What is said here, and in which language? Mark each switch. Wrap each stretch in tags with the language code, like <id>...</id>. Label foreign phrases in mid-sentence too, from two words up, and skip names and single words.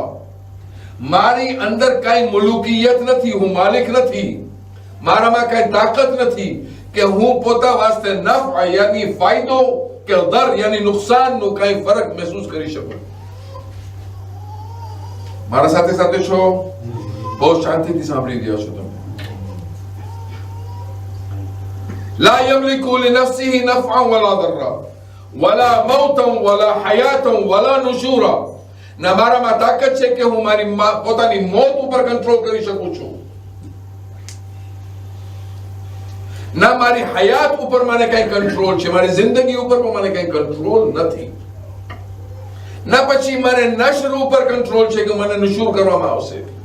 <gu>મારી અંદર કઈ મુલુકિયત નથી, હું માલિક નથી, મારામાં કઈ તાકાત નથી કે હું પોતા વાસ્તે નફ યાની ફાયદો કે દર યાની નુકસાનનો કઈ ફરક મહેસૂસ કરી શકું. મારા સાથે સાથે છો? બહુ શાંતિથી સાંભળી રહ્યા છો તમે.</gu> <ar>لا يملك لنفسه نفعا ولا ضرا ولا موتا ولا حياتا ولا نشورا.</ar> <gu>ના મારામાં તાકાત છે કે હું મારી પોતાની મોત ઉપર કંટ્રોલ કરી શકું છું, ના મારી હયાત ઉપર મને કઈ કંટ્રોલ છે, મારી જિંદગી ઉપર પણ મને કઈ કંટ્રોલ નથી, ના પછી મને નશ્ર ઉપર કંટ્રોલ છે કે મને નુશૂર કરવામાં આવશે.</gu>